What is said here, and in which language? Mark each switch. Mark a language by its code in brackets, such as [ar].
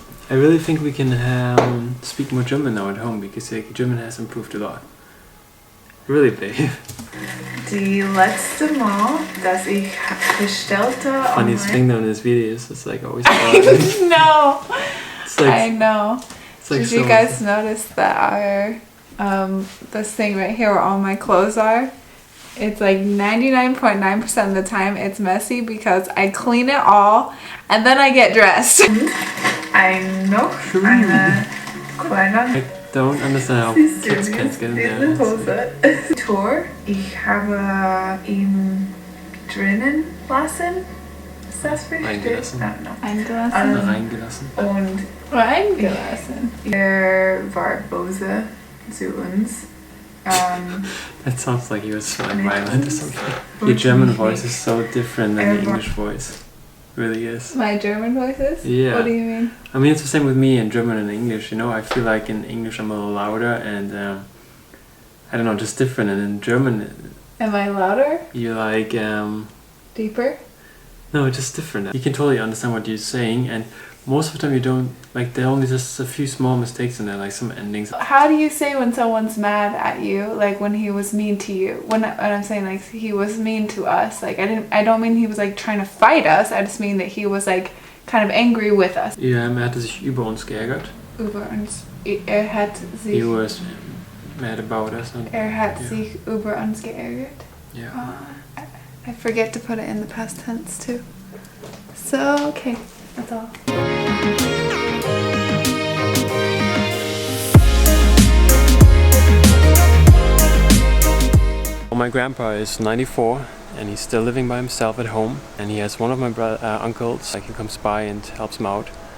[en] I really think we can speak more German now at home, because like, German has improved a lot. Really, babe. [de] Die letzte Mal, dass ich bestellte. [en] Funniest thing though in this video is it's like always. I know. It's like, I know. It's like Did you guys notice that this thing right here where all my clothes are? It's like 99.9% of the time it's messy because I clean it all and then I get dressed. [de] Eine kleine. [en] I don't understand how kids can't get in there. [de] Tour. Ich habe ihn drinnen lassen. Ist das richtig? Reingelassen. Eingelassen. Reingelassen. Und reingelassen. War böse zu uns. [en] That sounds like he was like violent or something. Your German voice is so different than the English voice. It really is. My German voice is? Yeah. What do you mean? I mean, it's the same with me in German and English, you know. I feel like in English I'm a little louder and I don't know, just different. And in German... Am I louder? You're like... Deeper? No, it's just different. You can totally understand what you're saying, and most of the time you don't, like, there are only just a few small mistakes in there, like some endings. How do you say when someone's mad at you, like when he was mean to you? When I'm saying like he was mean to us, like I don't mean he was like trying to fight us, I just mean that he was like kind of angry with us. [de] Ja, hatte sich über uns geärgert. Über uns. Hat sich... [en] He was mad about us. And, [de] hat sich über uns geärgert. [en] Yeah. I forget to put it in the past tense too. So, okay, that's all. Well, my grandpa is 94 and he's still living by himself at home, and he has one of my uncles like, who comes by and helps him out.